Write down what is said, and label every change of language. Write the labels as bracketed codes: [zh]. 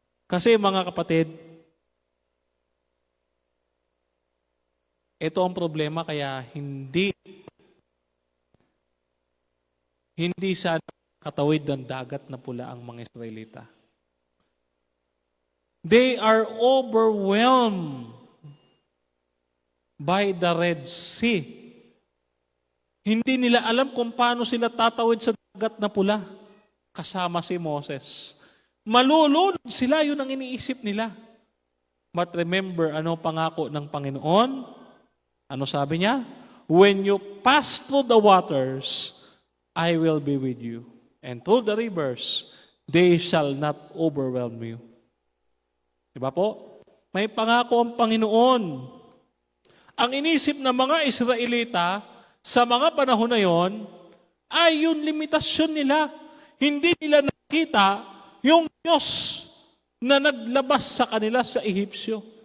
[tl] Kasi mga kapatid, ito ang problema kaya hindi sana katawid ng dagat na pula ang mga Israelita. [en] They are overwhelmed by the Red Sea. [tl] Hindi nila alam kung paano sila tatawid sa dagat na pula kasama si Moses. Malulunod sila, yun ang iniisip nila. [en] But remember, [tl] ano pangako ng Panginoon? Ano sabi niya? [en] When you pass through the waters, I will be with you. And through the rivers, they shall not overwhelm you. [tl] Diba po? May pangako ang Panginoon. Ang inisip ng mga Israelita sa mga panahon na yon ay yung limitasyon nila. Hindi nila nakita yung Diyos na naglabas sa kanila sa Ehipsyo.